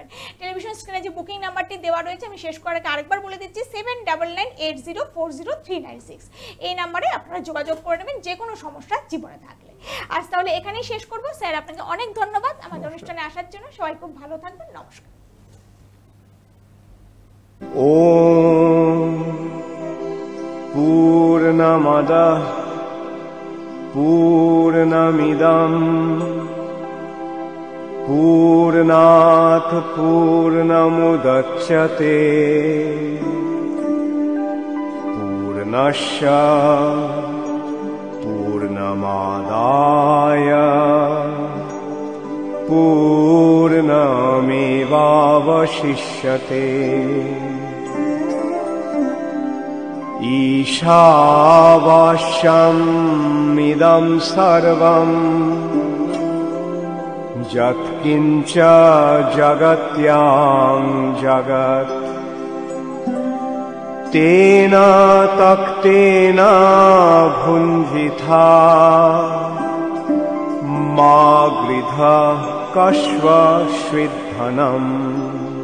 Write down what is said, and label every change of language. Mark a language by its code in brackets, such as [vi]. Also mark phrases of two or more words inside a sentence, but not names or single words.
[bn] টেলিভিশন স্ক্রিনে যে বুকিং নাম্বারটি দেওয়া রয়েছে, আমি শেষ করার আগে আরেকবার বলে দিচ্ছি, 7998040396, এই নাম্বারে আপনারা যোগাযোগ করে নেবেন যে কোনো সমস্যা জীবনে থাকলে। আজ তাহলে এখানেই শেষ করব। স্যার, আপনাকে অনেক ধন্যবাদ আমাদের অনুষ্ঠানে আসার জন্য। সবাই খুব ভালো থাকবেন, নমস্কার। [sa] ওম পূর্ণমদঃ পূর্ণমিদং পূর্ণাৎ পূর্ণমুদচ্যতে পূর্ণস্য পূর্ণমাদায় পূর্ণমেবাবশিষ্যতে। ঈশাবাস্যমিদং সর্বং যৎকিঞ্চ জগত্যাং জগৎ তেন তক্তেন ভুঞ্জিথা মা গৃধ কস্ব স্বিদ্ধনম।